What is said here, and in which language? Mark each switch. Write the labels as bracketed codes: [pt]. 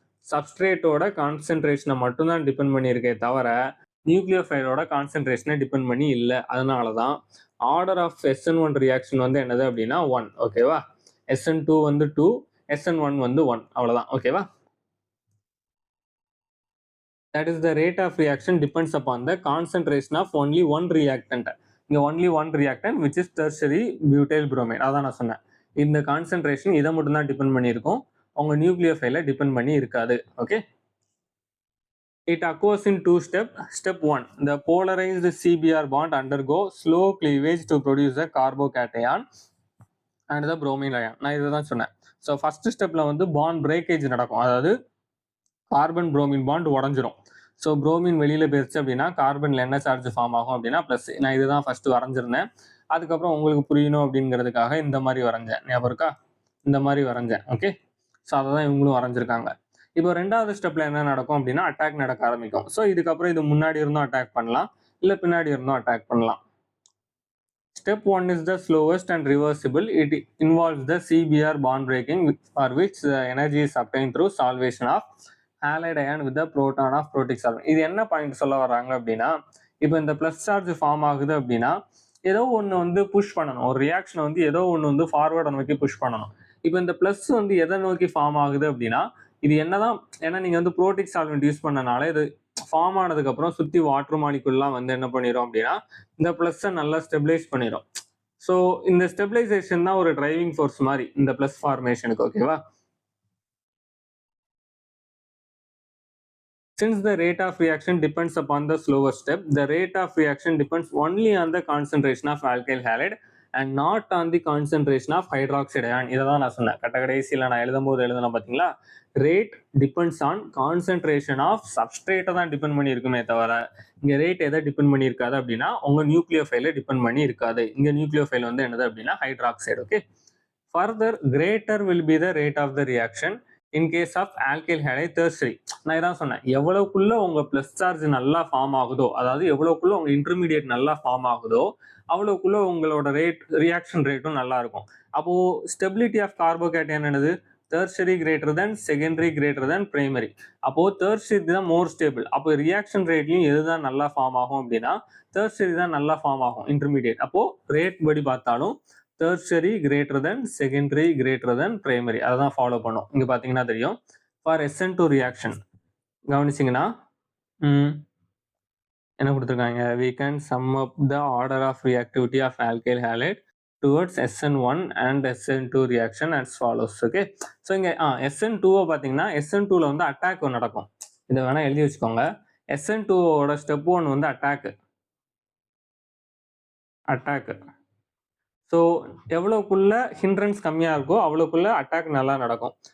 [ta] சப்ஸ்ட்ரேட்டோட கான்சென்ட்ரேஷனை மட்டும் தான் டிபெண்ட் பண்ணியிருக்கே தவிர நியூக்ளியோஃபைலோட கான்சென்ட்ரேஷனை டிபெண்ட் பண்ணி இல்லை. அதனால தான் ஆர்டர் ஆஃப் SN1 ரியாக்ஷன் வந்து என்னது அப்படின்னா 1. ஓகேவா? SN2 வந்து 2, SN1 வந்து 1. அவ்வளவுதான். ஓகேவா? [en] That is the rate of reaction depends upon the concentration of only one reactant. [ta] இங்க [en] only one reactant which is tertiary butyl bromide. [ta] அதான் நான் சொன்னேன். இந்த கான்சென்ட்ரேஷன் இதை மட்டும் தான் டிபெண்ட் பண்ணியிருக்கும், உங்க நியூக்ளியோஃபைல டிபெண்ட் பண்ணி இருக்காது. [en] Okay. It occurs in two steps. Step 1, the polarized CBr bond undergo slow cleavage to produce a carbocation and the bromine ion. [ta] நான் இதை தான் சொன்னேன். ஸோ ஃபர்ஸ்ட் ஸ்டெப்ல வந்து பாண்ட் பிரேக்கேஜ் நடக்கும், அதாவது கார்பன் புரோமின் பாண்ட் உடஞ்சிரும். ஸோ புரோமின் வெளியில போயிருச்சு அப்படின்னா கார்பன்ல என்ன சார்ஜ் ஃபார்ம் ஆகும் அப்படின்னா ப்ளஸ். நான் இதுதான் ஃபர்ஸ்ட் வரைஞ்சிருந்தேன், அதுக்கப்புறம் உங்களுக்கு புரியணும் அப்படிங்கிறதுக்காக இந்த மாதிரி வரைஞ்சேன். ஞாபகம் இருக்கா? இந்த மாதிரி வரைஞ்சேன். ஓகே. ஸோ அதை தான் இவங்களும் வரைஞ்சிருக்காங்க. இப்போ ரெண்டாவது ஸ்டெப்ல என்ன நடக்கும் அப்படின்னா அட்டாக் நடக்க ஆரம்பிக்கும். ஸோ இதுக்கப்புறம் இது முன்னாடி இருந்தும் அட்டாக் பண்ணலாம், இல்லை பின்னாடி இருந்தும் அட்டாக் பண்ணலாம். [en] Step 1 is the slowest and reversible. It involves the CBr bond breaking for which the energy is obtained through solvation of halide ion with the proton of protic solvent. [ta] இது என்ன point சொல்ல வர்றாங்க அப்படின்னா இப்போ இந்த plus charge form ஆகுது அப்படின்னா ஏதோ ஒன்று வந்து புஷ் பண்ணணும், ஒரு ரியாக்ஷனை வந்து ஏதோ ஒன்று வந்து ஃபார்வர்டை நோக்கி புஷ் பண்ணணும். இப்போ இந்த பிளஸ் வந்து எதை நோக்கி ஃபார்ம் ஆகுது அப்படின்னா இது என்னதான், ஏன்னா நீங்க வந்து புரோட்டிக் சால்வெண்ட் யூஸ் பண்ணனால இது ஃபார்ம் ஆனதுக்கு அப்புறம் சுத்தி வாட்டர் மாலிகுல்லாம் வந்து என்ன பண்ணிடும் அப்படின்னா இந்த பிளஸ்ஸை நல்லா ஸ்டெபிலைஸ் பண்ணிடும். ஸோ இந்த ஸ்டெபிலைசேஷன் தான் ஒரு டிரைவிங் ஃபோர்ஸ் மாதிரி இந்த பிளஸ் ஃபார்மேஷனுக்கு. ஓகேவா? [en] Since the rate of reaction depends upon the slower step, the rate of reaction depends only on the concentration of alkyl halide and not on the concentration of hydroxide ion. [ta] இதை தான் நான் சொன்னேன். கடைசியில் நான் எழுதும்போது எழுதுனா பார்த்தீங்களா, rate depends on concentration of சப்ஸ்ட்ரேட்டை தான் டிபெண்ட் பண்ணி இருக்குமே தவிர இங்கே ரேட் எதை டிபெண்ட் பண்ணி இருக்காது அப்படின்னா உங்கள் நியூக்ளியோஃபைலை டிபெண்ட் பண்ணி இருக்காது. இங்கே நியூக்ளியோஃபைல் வந்து என்னது அப்படின்னா hydroxide. [en] Okay. Further greater will be the rate of the reaction in case of alkyl halide tertiary. [ta] நான் இதான் சொன்னேன், எவ்வளவுக்குள்ள உங்க பிளஸ் சார்ஜ் நல்லா ஃபார்ம் ஆகுதோ, அதாவது எவ்வளவுக்குள்ள உங்க இன்டர்மீடியேட் நல்லா ஃபார்ம் ஆகுதோ அவ்வளவுக்குள்ள உங்களோட ரேட் ரியாக்ஷன் ரேட்டும் நல்லா இருக்கும். அப்போ ஸ்டெபிலிட்டி ஆஃப் கார்போகேட்டையான் என்னது, tertiary greater than secondary greater than primary. அப்போ டெர்ஷரி தான் மோர் ஸ்டேபிள். அப்போ ரியாக்ஷன் ரேட்லையும் எதுதான் நல்லா ஃபார்ம் ஆகும் அப்படின்னா டெர்ஷரி தான் நல்லா ஃபார்ம் ஆகும் இன்டர்மீடியேட். அப்போ ரேட் படி பார்த்தாலும் [en] tertiary greater than secondary greater than primary. [ta] அதான் ஃபாலோ பண்ணும். இங்க பாத்தீங்கன்னா தெரியும். [en] For SN2 reaction [ta] கவனிச்சிங்கன்னா என்ன கொடுத்துருக்காங்க, [en] we can sum up the order of reactivity of alkyl halide towards SN1 and SN2 reaction as follows. [ta] Okay. So இங்க SN2 பாத்தீங்கன்னா SN2ல வந்து அட்டாக் நடக்கும். இதை வேணா எழுதி வச்சுக்கோங்க. SN2ஓட ஸ்டெப் 1 வந்து அட்டாக். ஸோ எவ்வளோக்குள்ள ஹிண்ட்ரன்ஸ் கம்மியாக இருக்கோ அவ்வளோக்குள்ள அட்டாக் நல்லா நடக்கும்.